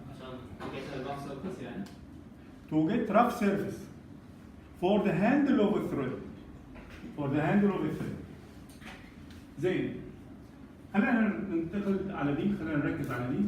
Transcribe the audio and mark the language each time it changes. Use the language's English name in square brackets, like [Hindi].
[Arabic] عشان تجيب الرف سيرفيس يعني. [English] To get rough surface for the handle of a thread. For the handle of a thread. [Arabic] زين. خلينا ننتقل على دي، خلينا نركز على دي.